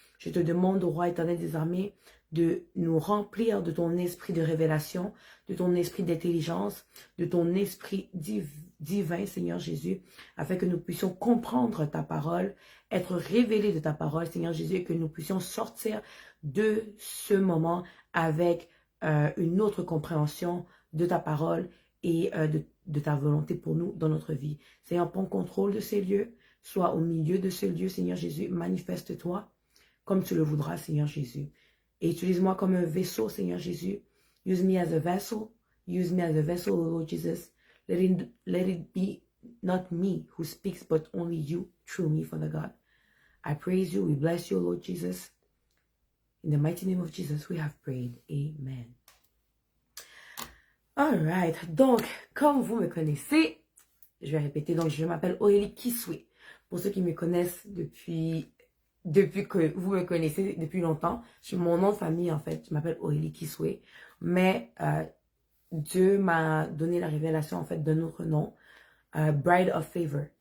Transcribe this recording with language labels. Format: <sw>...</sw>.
<fr>Je te demande, au Roi éternel des armées, de nous remplir de ton esprit de révélation, de ton esprit d'intelligence, de ton esprit divin, Seigneur Jésus, afin que nous puissions comprendre ta parole, être révélés de ta parole, Seigneur Jésus, et que nous puissions sortir de ce moment avec une autre compréhension de ta parole et de ta volonté pour nous dans notre vie. Seigneur, prends contrôle de ces lieux, sois au milieu de ce lieu, Seigneur Jésus, manifeste-toi comme tu le voudras, Seigneur Jésus. Et utilise-moi comme un vaisseau, Seigneur Jésus.</fr> <en>Use me as a vessel. Use me as a vessel, Lord Jesus. Let it be not me who speaks, but only you through me, Father God. I praise you. We bless you, Lord Jesus. In the mighty name of Jesus, we have prayed. Amen. Alright.</en> <fr>Donc, comme vous me connaissez, je vais répéter. Donc, je m'appelle Aurélie Kiswe. Pour ceux qui me connaissent depuis que vous me connaissez depuis longtemps, c'est mon nom de famille en fait, je m'appelle Aurélie Kiswe, mais Dieu m'a donné la révélation en fait d'un autre nom, Bride of Favor.</fr>